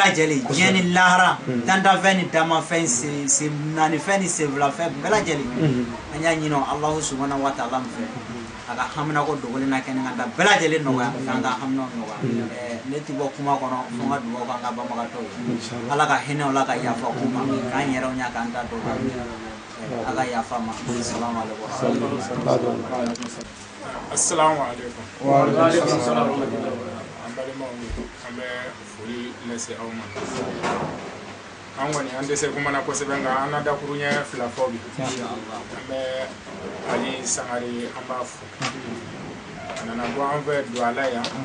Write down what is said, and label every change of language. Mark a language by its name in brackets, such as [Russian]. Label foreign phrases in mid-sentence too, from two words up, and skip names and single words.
[Bambara] lajɛlen diɲɛ ni lahara dantanfɛn ni damafɛn sen naanifɛn ni senfilafɛn bɛɛ lajɛlen an y'a ɲini o [Arabic] الله سبحانه وتعالى [Bambara] fɛ a ka hamina ko dogolen na kɛnɛ kan da bɛɛ lajɛlen nɔgɔya k'an ka hamina nɔgɔya ne ti bɔ kuma kɔnɔ fo n ka dugawu k'an ka banbagatɔw ye ala ka hinɛ o la ka yafa k'u ma k'an yɛrɛw ɲa k'an ta dɔw ala ka yafa ma [Arabic] السلام عليكم السلام عليكم وعليكم السلام [Bambara] an balimaw an bɛ foli lase aw ma an kɔni an dɛsɛ kuma na kosɛbɛ nka an na dakuru ɲɛ 2 fɔ bi an bɛ Ali Sangare an b'a fo a nana bɔ an fɛ don ala yan